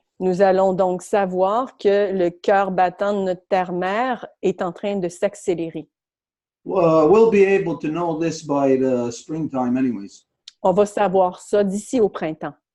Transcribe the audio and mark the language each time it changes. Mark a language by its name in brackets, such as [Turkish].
[French] nous allons donc savoir que le cœur battant de notre terre-mère est en train de s'accélérer. [English] We'll be able to know this by the springtime anyways. [French] On va savoir ça d'ici au printemps.